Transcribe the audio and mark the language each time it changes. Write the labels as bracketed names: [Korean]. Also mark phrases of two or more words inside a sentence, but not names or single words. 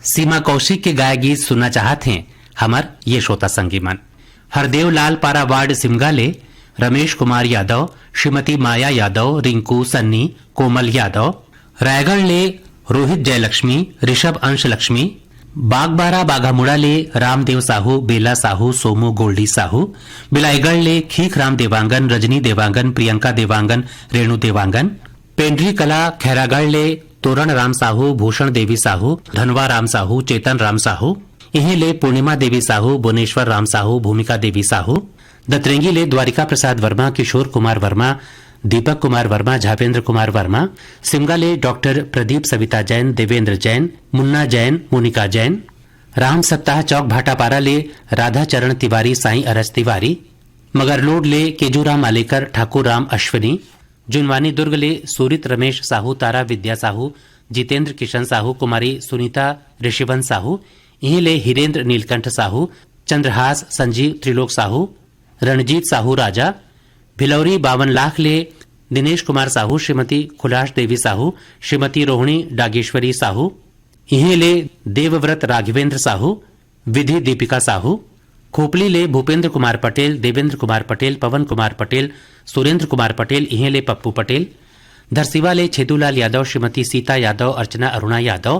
[Chhattisgarhi] हेमा कौशिक के गाय गीत सुनना चाहते हैं हमर ये श्रोता संगी मन। हरदेव लाल पारा वार्ड सिमगा ले रमेश कुमार यादव, श्रीमती माया यादव, रिंकू, सन्नी, कोमल यादव। रायगढ़ ले रोहित जयलक्ष्मी, ऋषभ अंश लक्ष्मी। बागबारा बाघामुड़ा ले रामदेव साहू, बेला साहू, सोमू गोल्डी साहू। बिलाईगढ़ ले खीख राम देवांगन, रजनी देवांगन, प्रियंका देवांगन, रेणु देवांगन। पेंड्री कला खैरागढ़ ले तोरण राम साहू, भूषण देवी साहू, धनवा राम साहू, चेतन राम साहू। इन्हें ले पूर्णिमा देवी साहू, भुवनेश्वर राम साहू, भूमिका देवी साहू। दतरेंगी ले द्वारिका प्रसाद वर्मा, किशोर कुमार वर्मा, दीपक कुमार वर्मा, झापेंद्र कुमार वर्मा। सिमगा ले डॉक्टर प्रदीप सविता जैन, देवेंद्र जैन, मुन्ना जैन, मोनिका जैन। राम सप्ताह चौक भाटापारा ले राधा चरण तिवारी, साईं अरस तिवारी। मगरलोड ले केजूराम आलेकर, ठाकुर राम अश्विनी। जुनवानी दुर्ग ले सूरित रमेश साहू, तारा विद्या साहू, जितेंद्र किशन साहू, कुमारी सुनीता ऋषिवन साहू। इन्हीं ले हिरेंद्र नीलकंठ साहू, चंद्रहास संजीव त्रिलोक साहू, रणजीत साहू राजा। भिलौरी 52 लाख ले दिनेश कुमार साहू, श्रीमती खुलाश देवी साहू, श्रीमती रोहिणी डागेश्वरी साहू। इन्हीं ले देवव्रत राघवेंद्र साहू, विधि दीपिका साहू। खोपली ले भूपेंद्र कुमार पटेल, देवेंद्र कुमार पटेल, पवन कुमार पटेल, सुरेंद्र कुमार पटेल। इन्हीं ले पप्पू पटेल। धरसीवा ले छेदूलाल यादव, श्रीमती सीता यादव, अर्चना अरुणा यादव।